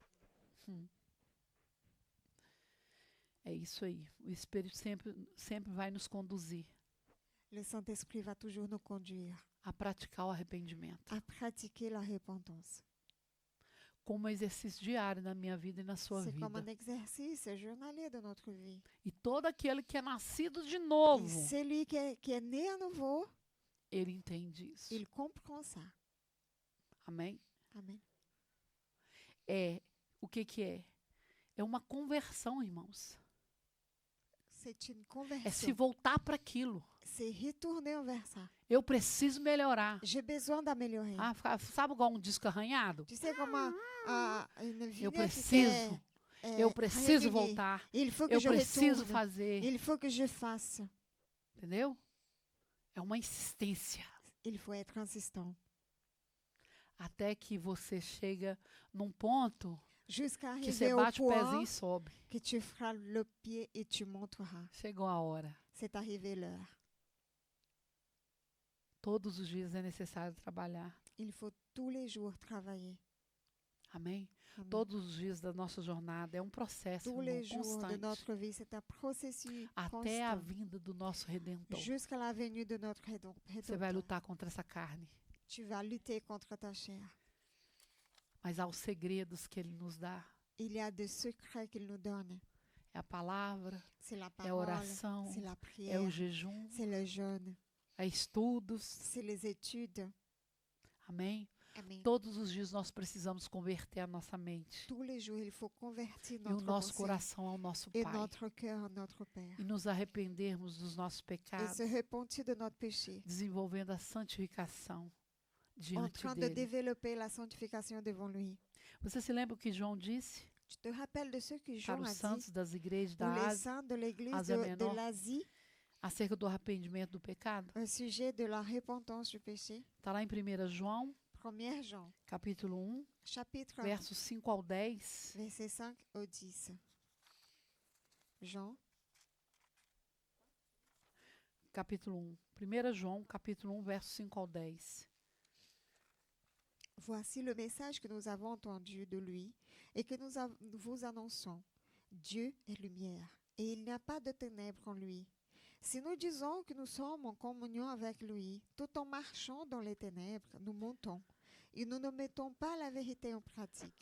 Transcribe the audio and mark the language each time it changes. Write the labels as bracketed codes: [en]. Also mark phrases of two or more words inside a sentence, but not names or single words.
[pt] É isso aí. O Espírito sempre vai nos conduzir [fr] Le Saint-Esprit va toujours nous conduire [pt] a praticar o arrependimento. [fr] à pratiquer la repentance. [pt] Como exercício diário na minha vida e na sua [fr] C'est comme [pt] vida. [fr] un exercice journalier de notre vie. [pt] E todo aquele que é nascido de [fr] Et [pt] novo, [fr] celui qui est né à nouveau, [pt] ele entende isso. [fr] il comprend ça. [pt] Amém? [fr] Amen. [pt] O que é? É uma conversão, irmãos. [fr] C'est une [pt] É se [fr] conversion. [pt] voltar para aquilo. [fr] C'est retourner envers ça. [pt] Eu preciso melhorar. [fr] J'ai besoin d'améliorer. [pt] Sabe igual um disco arranhado? [fr] Tu sais comment une [pt] Eu [fr] vignette qui [pt] preciso. Eu preciso [fr] régulier. [pt] voltar. [fr] Il faut que [pt] Eu [fr] je [pt] preciso [fr] retourne. [pt] fazer. [fr] Il faut que je fasse. [pt] Entendeu? É uma insistência. [fr] Il faut être insistant. [pt] Até que você chega num ponto [fr] Jusqu'à [pt] que você [fr] arriver au [pt] bate o pezinho [fr] point [pt] e sobe. [fr] que tu feras le pied et tu monteras. [pt] Chegou a hora. [fr] C'est arrivé l'heure. [pt] Todos os dias é necessário trabalhar. [fr] Il faut tous les jours travailler. [pt] Amém? [fr] Amen. [pt] Todos os dias da nossa jornada é um processo, [fr] Tous [pt] irmão, [fr] les jours de [pt] constante, [fr] notre vie, c'est un processus [pt] até a [fr] constant [pt] vinda do nosso Redentor. [fr] jusqu'à la venue de notre [pt] Você vai [fr] Rédempteur. [pt] lutar contra essa carne, [fr] Tu vas lutter contre ta chair. [pt] mas há os segredos que Ele nos dá. [fr] Il y a des secrets qu'il nous donne. [pt] É a palavra, [fr] C'est la [pt] é a [fr] parole, [pt] oração, [fr] c'est la [pt] é [fr] prière, [pt] o jejum, [fr] c'est le jeûne, [pt] é estudos. [fr] c'est les études. [pt] Amém? [fr] Amen. [pt] Todos os dias nós precisamos converter a nossa mente [fr] Tous les jours, il faut convertir [pt] e o [fr] notre [pt] nosso [fr] pensée [pt] coração ao nosso [fr] et [pt] Pai [fr] notre cœur à notre Père. [pt] e nos arrependermos dos nossos [fr] Et [pt] pecados, [fr] se repentir de notre péché. [pt] desenvolvendo a santificação [fr] En [pt] diante [fr] train de [pt] dele. [fr] développer la sanctification devant lui. [pt] Você se lembra o que João disse [fr] Tu te rappelles de ce que Jean [pt] para os [fr] a dit [pt] santos das igrejas [fr] pour [pt] da [fr] les [pt] Ásia [fr] saints de l'église [pt] Asia de Menor. [fr] l'Asie [pt] acerca do arrependimento do pecado? [fr] au sujet de la repentance du péché? [pt] Está lá em 1 João, [fr] 1 Jean, [pt] capítulo 1, [fr] chapitre 1, [pt] versos 5 ao 10. [fr] verset 5 au 10. Jean, [pt] Capítulo 1. 1 João, capítulo 1, versos 5 ao 10. [fr] voici le message que nous avons entendu de lui et que nous vous annonçons. Dieu est lumière et il n'y a pas de ténèbres en lui. Si nous disons que nous sommes en communion avec lui, tout en marchant dans les ténèbres, nous mentons et nous ne mettons pas la vérité en pratique.